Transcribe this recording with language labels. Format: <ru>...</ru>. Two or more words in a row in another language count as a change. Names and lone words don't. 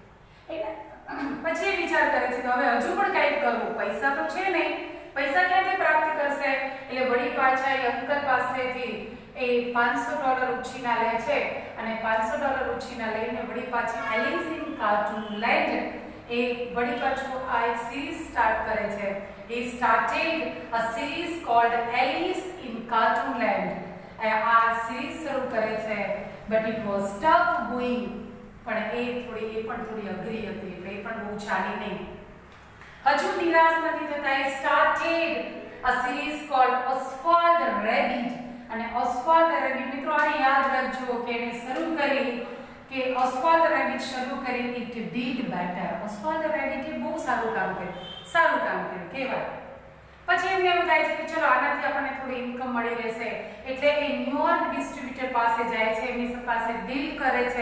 <gu>પછી એ વિચાર કરે છે કે હવે હજુ પણ કંઈક કરવું, પૈસા તો છે નહીં, પૈસા ક્યાંથી પ્રાપ્ત કરશે. એટલે વળી પાછા એ અંકલ પાસેથી એ $500 ઉછીના લે છે અને $500 ઉછીના લઈને વળી પાછી એલિસ ઇન કાર્ટૂનલેન્ડ એ વળી પાછું આ એક સિરીઝ સ્ટાર્ટ કરે છે.</gu> <en>he started a series called Alice in Cartoonland.</en> <gu>આ સિરીઝ શરૂ કરે છે</gu> <en>but it was tough going.</en> <gu>પણ એ પણ થોડી અઘરી હતી એટલે એ પણ બહુ ચાલી નહીં. હજુ નિરાશ નથી થતા.</gu> <en>he started a series called Oswald the Rabbit.</en> <gu>અને ઓસ્વાલ્ડ ધ રેબિટ મિત્રો આ યાદ રાખજો કે એને શરૂ કરી કે ઓસ્વાલ્ડ ધ રેબિટ શરૂ કરી</gu> <en>it did better.</en> <gu>ઓસ્વાલ્ડ ધ રેબિટે બહુ સારું કામ કર્યું કહેવાય. પછી એમને એવું થાય છે કે ચલો આનાથી આપણને થોડી ઇન્કમ મળી રહેશે એટલે એ ન્યુયોર્ક ડિસ્ટ્રીબ્યુટર પાસે જાય છે, એમની પાસે ડીલ કરે છે.</gu>